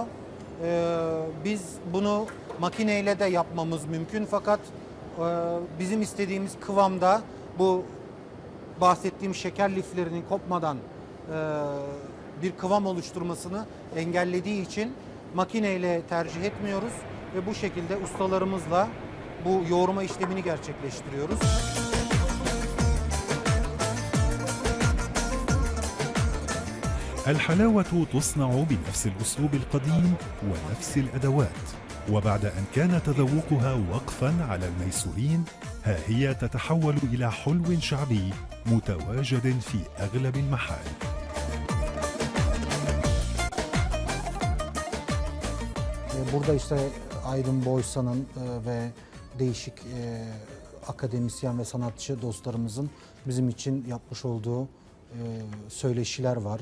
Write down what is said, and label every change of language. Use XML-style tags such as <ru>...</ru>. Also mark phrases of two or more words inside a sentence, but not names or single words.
<tr>Biz bunu makineyle de yapmamız mümkün fakat bizim istediğimiz kıvamda bu bahsettiğim şeker liflerinin kopmadan bir kıvam oluşturmasını engellediği için makineyle tercih etmiyoruz ve bu şekilde ustalarımızla bu yoğurma işlemini gerçekleştiriyoruz.</tr> <ar>الحلاوة تصنع بنفس الأسلوب القديم ونفس الأدوات، وبعد أن كان تذوقها وقفا على الميسورين، ها هي تتحول إلى حلو شعبي متواجد في أغلب المحال.</ar> <tr>Burada işte Aydın Boysan'ın ve değişik akademisyen ve sanatçı dostlarımızın bizim için yapmış olduğu söyleşiler var.</tr>